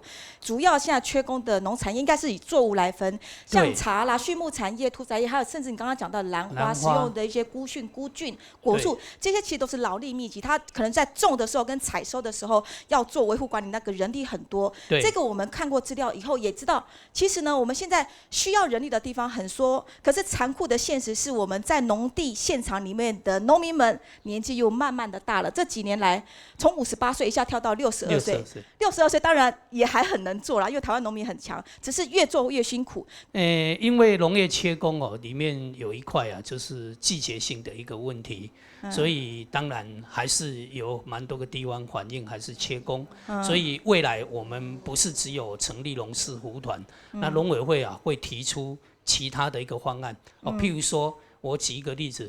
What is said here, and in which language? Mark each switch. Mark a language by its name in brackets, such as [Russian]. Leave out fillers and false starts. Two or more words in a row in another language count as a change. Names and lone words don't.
[Chinese] 主要現在缺工的農產業，應該是以作物來分，像茶啦、畜牧產業、屠宰業，還有甚至你剛剛講到蘭花使用的一些菇蕈、菇菌、果樹，這些其實都是勞力密集，它可能在種的時候跟採收的時候要做維護管理，那個人力很多。這個我們看過資料以後也知道，其實呢，我們現在需要人力的地方很多，可是殘酷的現實是我們在農地地现场里面的农民们年纪又慢慢的大了，这几年来从58岁一下跳到62岁，62岁当然也还很能做啦，因为台湾农民很强，只是越做越辛苦。因为农业缺工哦，里面有一块啊，就是季节性的一个问题，所以当然还是有蛮多个地方反映还是缺工，所以未来我们不是只有成立农事服团，那农委会啊会提出其他的一个方案哦，譬如说我举一个例子。